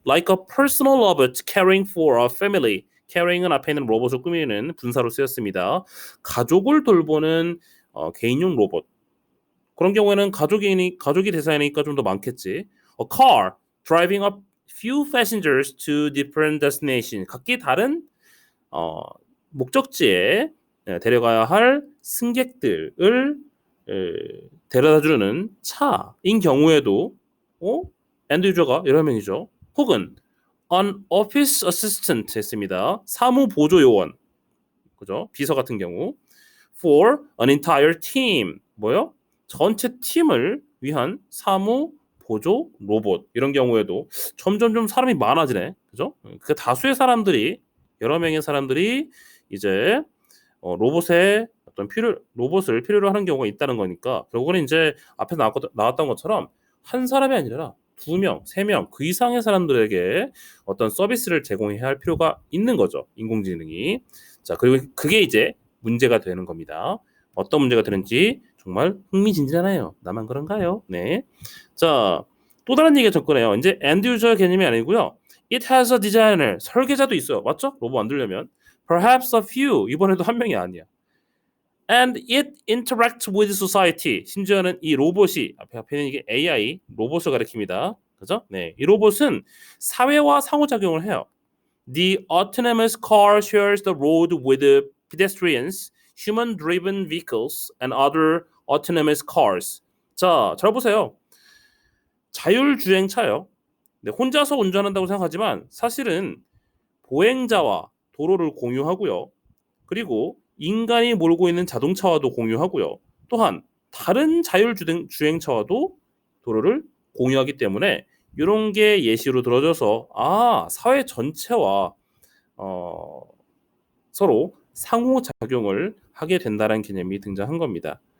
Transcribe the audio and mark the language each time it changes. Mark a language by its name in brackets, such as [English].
[English] Like a personal robot caring for a family. [Korean] caring은 앞에 있는 로봇을 꾸미는 분사로 쓰였습니다. 가족을 돌보는 개인용 로봇. 그런 경우에는 가족이 대상이니까 좀 더 많겠지. [English] A car driving a few passengers to different destination. [Korean] 각기 다른 목적지에 데려가야 할 승객들을 데려다주는 차인 경우에도 end user가 여러 명이죠. 혹은 [English] an office assistant [Korean] 했습니다. 사무 보조 요원, 그죠? 비서 같은 경우. [English] For an entire team, [Korean] 뭐요? 전체 팀을 위한 사무 보조 로봇. 이런 경우에도 점점 좀 사람이 많아지네, 그죠? 그 다수의 사람들이, 여러 명의 사람들이 이제 로봇을 필요로 하는 경우가 있다는 거니까 결국은 이제 앞에 나왔던 것처럼 한 사람이 아니라 2명, 3명 그 이상의 사람들에게 어떤 서비스를 제공해야 할 필요가 있는 거죠. 인공지능이. 자, 그리고 그게 이제 문제가 되는 겁니다. 어떤 문제가 되는지 정말 흥미진진하네요. 나만 그런가요? 네. 자, 또 다른 얘기가 접근해요. 이제 end user 개념이 아니고요. [English] It has a designer. [Korean] 설계자도 있어요. 맞죠? 로봇 만들려면. [English] Perhaps a few. [Korean] 이번에도 한 명이 아니야. [English] And it interacts with society. [Korean] 심지어는 이 로봇이 앞에는 이게 AI 로봇을 가리킵니다. 그죠? 네, 이 로봇은 사회와 상호작용을 해요. [English] The autonomous car shares the road with the pedestrians, human-driven vehicles, and other autonomous cars. [Korean] 자, 잘 보세요. 자율주행차요. 네, 혼자서 운전한다고 생각하지만 사실은 보행자와 도로를 공유하고요. 그리고 인간이 몰고 있는 자동차와도 공유하고요. 또한 다른 자율주행차와도 도로를 공유하기 때문에 이런 게 예시로 들어줘서 사회 전체와 서로 상호작용을 하게 된다는 개념이 등장한 겁니다.